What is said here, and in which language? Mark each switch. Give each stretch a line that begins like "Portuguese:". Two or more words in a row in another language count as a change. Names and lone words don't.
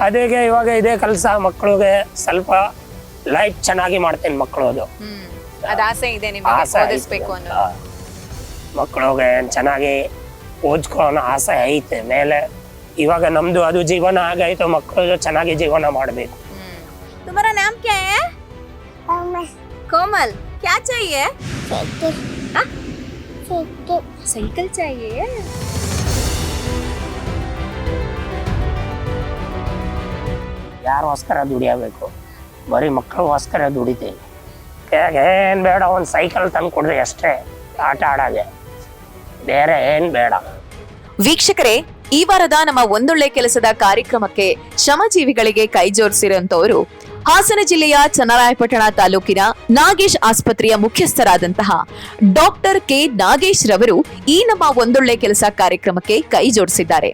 Kannada: ಅದೇಗೆ ಇವಾಗ ಇದೇ ಕೆಲಸ, ಮಕ್ಕಳಿಗೆ ಸ್ವಲ್ಪ ಲೈಫ್ ಚೆನ್ನಾಗಿ ಮಾಡ್ತೇನೆ ಮಕ್ಕಳದು. ಅದ ಆಸೆ ಇದೆ ನಿಮಗೆ ಓದಿಸ್ಬೇಕು ಅನ್ನೋ? ಮಕ್ಕಳಿಗೆ ಚೆನ್ನಾಗಿ ಓದ್ಕೊಳ್ಳೋ ಆಸೆ ಐತೆ ಮೇಲೆ. ಇವಾಗ ನಮ್ದು ಅದು ಜೀವನ ಆಗೈತೆ, ಮಕ್ಕಳು ಚೆನ್ನಾಗಿ ಜೀವನ ಮಾಡಬೇಕು.
Hindi: तुम्हारा नाम क्या है? कोमल. क्या चाहिए? साइकिल चाहिए.
Kannada: ಯಾರೋಸ್ಕರ ದುಡಿಯಬೇಕು? ಬರೀ ಮಕ್ಕಳಿಗೋಸ್ಕರ ದುಡಿತೇನೆ. ಏನ್ ಬೇಡ, ಒಂದು ಸೈಕಲ್ ತಂದು ಕೊಡ್ರಿ ಅಷ್ಟೇ, ಆಟ ಆಡಾಗೆ, ಬೇರೆ ಏನ್ ಬೇಡ. ವೀಕ್ಷಕರೇ, ಈ ವಾರದ ನಮ್ಮ ಒಂದೊಳ್ಳೆ ಕೆಲಸದ ಕಾರ್ಯಕ್ರಮಕ್ಕೆ ಶ್ರಮಜೀವಿಗಳಿಗೆ ಕೈ ಜೋಡಿಸಿರುವಂತವರು ಹಾಸನ ಜಿಲ್ಲೆಯ ಚನ್ನರಾಯಪಟ್ಟಣ ತಾಲೂಕಿನ ನಾಗೇಶ್ ಆಸ್ಪತ್ರೆಯ ಮುಖ್ಯಸ್ಥರಾದಂತಹ ಡಾಕ್ಟರ್ ಕೆ ನಾಗೇಶ್ ರವರು ಈ ನಮ್ಮ ಒಂದೊಳ್ಳೆ ಕೆಲಸ ಕಾರ್ಯಕ್ರಮಕ್ಕೆ ಕೈ ಜೋಡಿಸಿದ್ದಾರೆ.